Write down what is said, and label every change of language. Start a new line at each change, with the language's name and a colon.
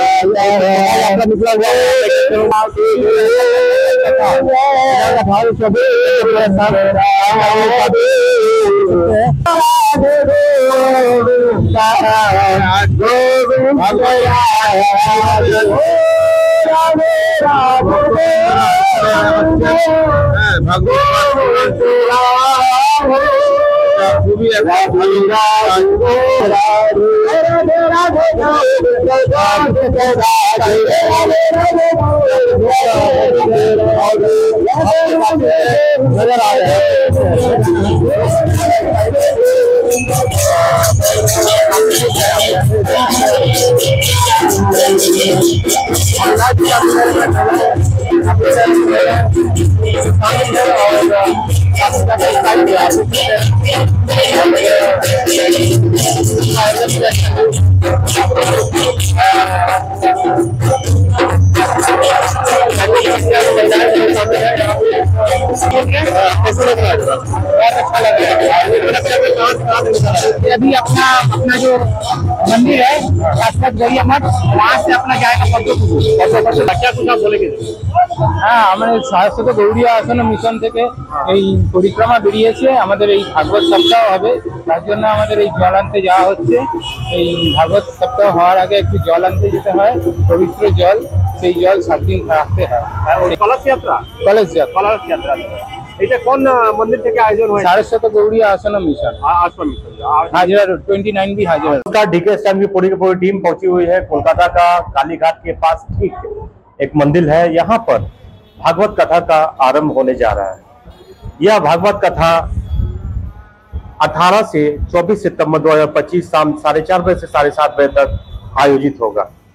Hindi: अभी अपना जो मंदिर है गौरिया मठ, वहाँ से अपना जाएगा क्या कुछ आप बोलेंगे?
Bangla: হ্যাঁ, আমাদের সারস্বত গৌড়িয়া আশ্রম মিশন থেকে এই পরিক্রমা বেরিয়েছে। আমাদের এই ভাগবত সপ্তাহ হবে, তার জন্য আমাদের এই জল আনতে যাওয়া হচ্ছে। এই ভাগবত সপ্তাহ হওয়ার আগে একটু জল আনতে যেতে হয়, পবিত্র জল। সেই জল 7 দিন রাখতে হয়। কলস যাত্রা এটা কোন মন্দির থেকে আয়োজন হয়?
Hindi: সারস্বত গৌড়িয়া आश्रम मिशन हाजिरा रोड 29 भी हाजिरा। नमस्कार। डीके की पूरी टीम पहुंची हुई है कोलकाता का कालीघाट के पास ठीक एक मंदिर है। यहाँ पर भागवत कथा का आरंभ होने जा रहा है। यह भागवत कथा 18 से 24 सितंबर 2025 शाम 4:30 बजे से 7:30 बजे तक आयोजित होगा।